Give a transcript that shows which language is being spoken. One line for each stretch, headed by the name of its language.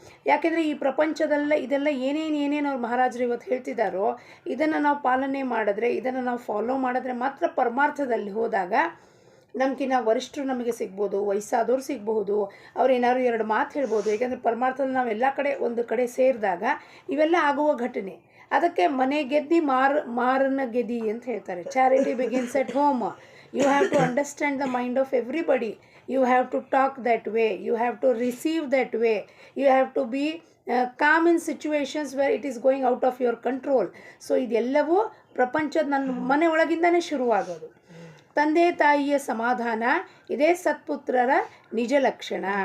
Kannada: ಯಾಕೆಂದರೆ ಈ ಪ್ರಪಂಚದಲ್ಲ ಇದೆಲ್ಲ ಏನೇನು ಅವ್ರು ಮಹಾರಾಜರು ಇವತ್ತು ಹೇಳ್ತಿದ್ದಾರೋ ಇದನ್ನು ನಾವು ಪಾಲನೆ ಮಾಡಿದ್ರೆ, ಇದನ್ನು ನಾವು ಫಾಲೋ ಮಾಡಿದ್ರೆ ಮಾತ್ರ ಪರಮಾರ್ಥದಲ್ಲಿ ಹೋದಾಗ ನಮಗಿನ್ನ ವರಿಷ್ಠರು ನಮಗೆ ಸಿಗ್ಬೋದು, ವಯಸ್ಸಾದವ್ರು ಸಿಗ್ಬಹುದು, ಅವ್ರು ಏನಾದ್ರು 2 ಮಾತು ಹೇಳ್ಬೋದು. ಯಾಕೆಂದರೆ ಪರಮಾರ್ಥದಲ್ಲಿ ನಾವು ಎಲ್ಲ ಕಡೆ ಒಂದು ಕಡೆ ಸೇರಿದಾಗ ಇವೆಲ್ಲ ಆಗುವ ಘಟನೆ. ಅದಕ್ಕೆ ಮನೆ ಗೆದ್ದಿ ಮಾರನ ಗೆದ್ದಿ ಅಂತ ಹೇಳ್ತಾರೆ.
English: Charity begins at home. You have to understand the mind of everybody. You have to talk that way. You have to receive that way. You have to be calm in situations where it is going out of your control.
Kannada: So ಇದೆಲ್ಲವೂ ಪ್ರಪಂಚದ ನನ್ನ ಮನೆ ಒಳಗಿಂದನೇ ಶುರುವಾಗೋದು. ತಂದೆ ತಾಯಿಯ ಸಮಾಧಾನ ಇದೇ ಸತ್ಪುತ್ರರ ನಿಜ ಲಕ್ಷಣ.